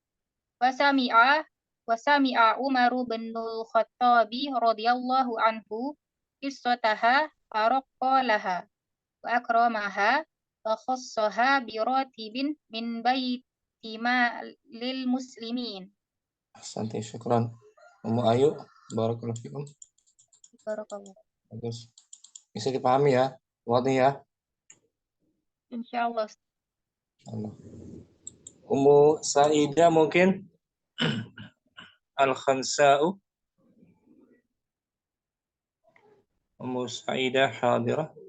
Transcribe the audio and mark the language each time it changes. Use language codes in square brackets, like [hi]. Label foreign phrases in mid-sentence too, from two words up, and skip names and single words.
[ar] وسمع عمر بن الخطاب رضي الله عنه قصتها فرق لها وأكرمها وخصها براتب من بيت مال للمسلمين. [id] Santai, syukran. Ummu Ayu, [ar] بارك الله فيكم. [id] Barakallah. Bagus. Bisa dipahami ya, wadih ya. Insyaallah. Allah. Ummu Saidah mungkin Al-Khansa'u. Ummu Saidah hadirah.